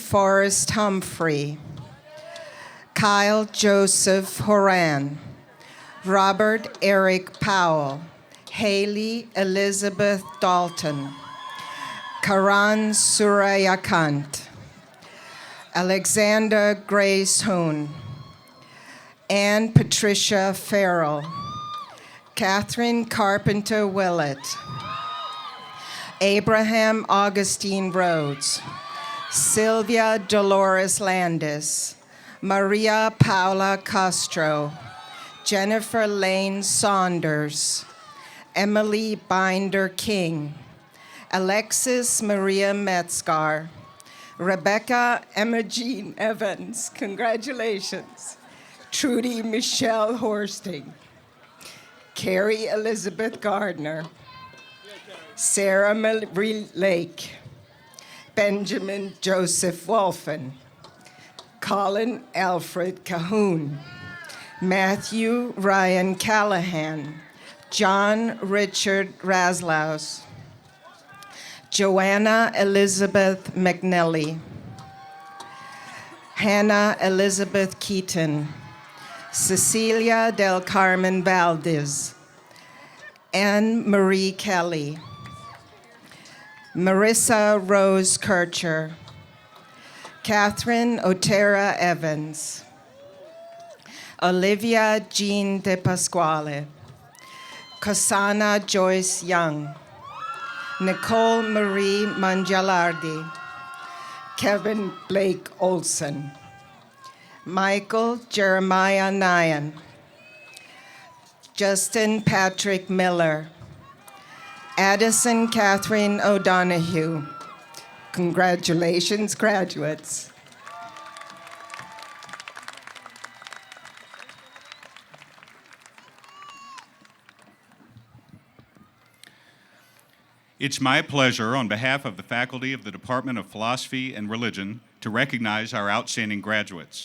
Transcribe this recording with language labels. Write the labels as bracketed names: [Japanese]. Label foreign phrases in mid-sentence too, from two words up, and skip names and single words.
[English] Forrest Humphrey, Kyle Joseph Horan, Robert Eric Powell, Haley Elizabeth Dalton, Karan Surayakant, Alexander Grace Hoon, Ann Patricia Farrell, Catherine Carpenter Willett, Abraham Augustine Rhodes, Sylvia Dolores Landis, Maria Paula Castro, Jennifer Lane Saunders, Emily Binder King, Alexis Maria Metzgar, Rebecca Emma-Jean Evans, congratulations, Trudy Michelle Horsting, Carrie Elizabeth Gardner, Sarah Marie Lake, Benjamin Joseph Wolfen, Colin Alfred Cahoon, Matthew Ryan Callahan, John Richard Raslaus, Joanna Elizabeth McNelly, Hannah Elizabeth Keaton, Cecilia Del Carmen Valdez, Anne Marie Kelly, Marissa Rose Kircher, Catherine Otera Evans, Olivia Jean De Pasquale, Kasana Joyce Young, Nicole Marie Mangialardi, Kevin Blake Olson, Michael Jeremiah Nyan. Justin Patrick Miller. Addison Catherine O'Donoghue. Congratulations, graduates. It's my pleasure, on behalf of the faculty of the Department of Philosophy and Religion, to recognize our outstanding graduates.